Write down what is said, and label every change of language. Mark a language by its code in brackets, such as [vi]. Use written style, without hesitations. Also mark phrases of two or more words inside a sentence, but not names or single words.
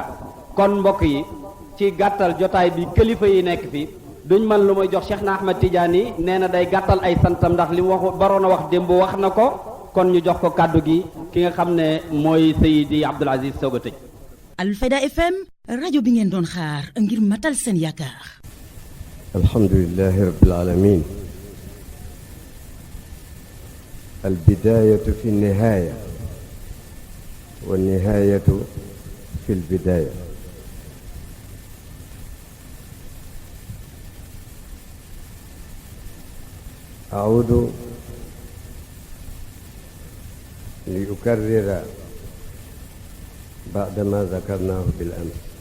[wo] kon mbokk yi ci gàttal jotaay bi kilifa yi nekk fi duñ mën lu may jox Cheikh na Ahmed Tidiane nee na day gàttal ay santam ndax li mu wax baroon a wax démb wax na ko kon ñu jox ko kàddu gi ki nga xam ne mooy Seydi Abdoul Aziz soog a tëj. Alfayda FM rajo bi ngeen doon xaar ngir matal seen yaakaar. [ar] الحمد لله رب العالمين. البداية في النهاية والنهاية في البداية. أعود لأكرر بعد ما ذكرناه بالأمس.